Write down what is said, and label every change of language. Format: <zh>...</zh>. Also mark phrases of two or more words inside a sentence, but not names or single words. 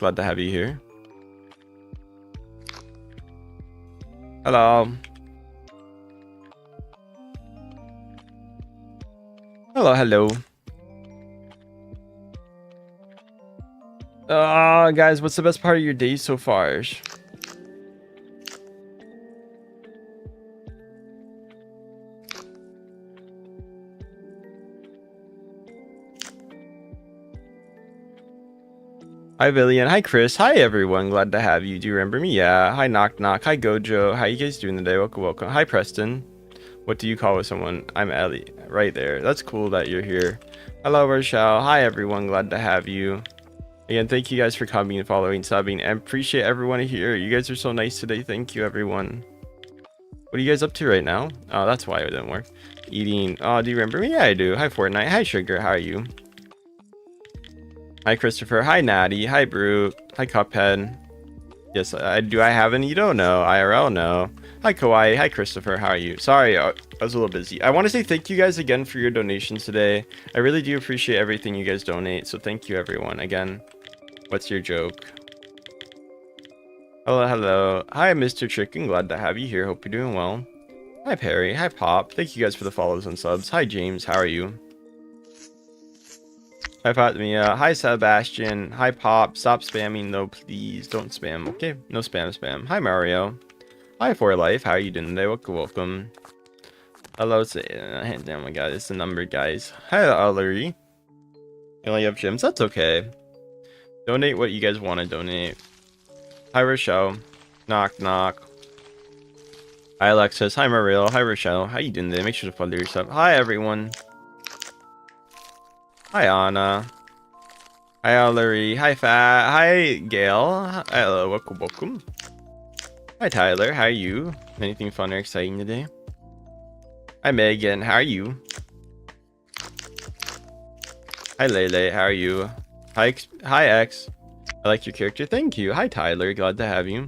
<en>Glad to have you here. Hello. Hello, hello. Guys, what's the best part of your day so far? Hi, Villian. Hi, Chris. Hi, everyone. Glad to have you. Do you remember me? Yeah. Hi, Knock Knock. Hi, Gojo. How you guys doing today? Welcome, welcome. Hi, Preston. What do you call with someone? I'm Ellie. Right there. That's cool that you're here. Hello, Rochelle. Hi, everyone. Glad to have you. Again, thank you guys for coming and following, subbing, and appreciate everyone here. You guys are so nice today. Thank you, everyone. What are you guys up to right now? Oh, that's why it didn't work. Eating. Oh, do you remember me? Yeah, I do. Hi, Fortnite. Hi, Sugar. How are you? Hi, Christopher. Hi, Natty. Hi, Brute. Hi, Cuphead. Yes, do I have any? You don't know. IRL, no. Hi, Kawaii. Hi, Christopher. How are you? Sorry, I was a little busy. I want to say thank you guys again for your donations today. I really do appreciate everything you guys donate. So thank you, everyone. Again, what's your joke? Hello, hello. Hi, Mr. Chicken. Glad to have you here. Hope you're doing well. Hi, Perry. Hi, Pop. Thank you guys for the follows and subs. Hi, James. How are you? Hi, Fatimia. Hi, Sebastian. Hi, Pop. Stop spamming, though, please. Don't spam. Okay, no spam. Hi, Mario. Hi, For Life. How are you doing today? Welcome, welcome. Hello, oh my god, it's the number, guys. Hi, Ellery. You only have gems? That's okay. Donate what you guys want to donate. Hi, Rochelle. Knock, knock. Hi, Alexis. Hi, Mariel. Hi, Rochelle. How you doing today? Make sure to follow yourself. Hi, everyone. Hi, Anna. Hi, Ellery. Hi, Fat. Hi, Gail. Hello, welcome, welcome. Hi, Tyler. How are you? Anything fun or exciting today? Hi, Megan. How are you? Hi, Lele. How are you? Hi, X. I like your character. Thank you. Hi, Tyler. Glad to have you.</en>